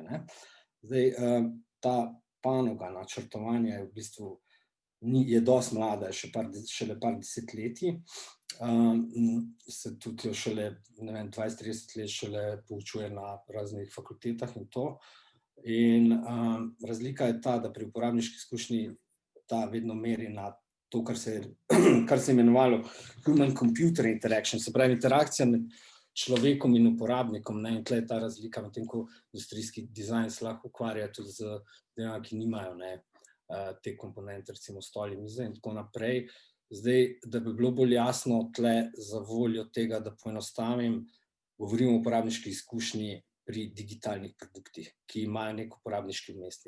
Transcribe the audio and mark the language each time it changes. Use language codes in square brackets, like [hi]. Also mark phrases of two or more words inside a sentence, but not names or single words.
[sl] Zdaj, ta panoga načrtovanja je v bistvu dosti mlada, šele par desetletij. Se tudi šele 20-30 let šele poučuje na raznih fakultetah in to. In razlika je ta, da pri uporabniški izkušnji ta vedno meri na to, kar se je imenovalo [en] human-computer interaction, [sl] se pravi interakcija med človekom in uporabnikom. In tukaj je ta razlika, medtem ko industrijski dizajn se lahko ukvarja tudi z delami, ki nimajo te komponente, recimo stoli, mize in tako naprej. Zdaj, da bi bilo bolj jasno, tle za voljo tega, da poenostavim, govorimo o uporabniški izkušnji pri digitalnih produktih, ki imajo nek uporabniški vmesnik.